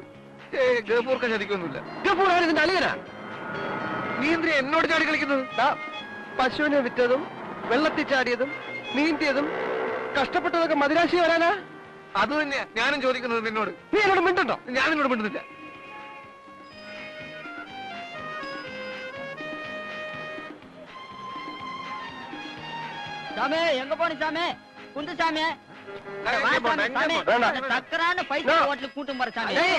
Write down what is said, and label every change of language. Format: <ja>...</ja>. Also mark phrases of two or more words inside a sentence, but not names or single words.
<ml>ഗഫൂർക്ക ചതിക്കൊന്നുമില്ല. ഗഫൂർ ആണ് ഇതിന്റെ അളിയനാ. നീ എന്തിനാ എന്നോട് ചാടി കളിക്കുന്നത്? പശുവിനെ വിറ്റതും വെള്ളത്തിൽ ചാടിയതും നീന്തിയതും കഷ്ടപ്പെട്ടതൊക്കെ മദിരാശി വരാനാ? അത് തന്നെയാ ഞാനും ചോദിക്കുന്നത് നിന്നോട്. നീ എന്നോട് മിണ്ടോ? ഞാൻ നിന്നോട് മിണ്ടുന്നില്ല.</ml> <ta>சாமி எங்க போன சாமி? குண்டு சாமி தக்கரான பைசா ஹோட்டலுக்கு கூட்டு போற சாமி.</ta>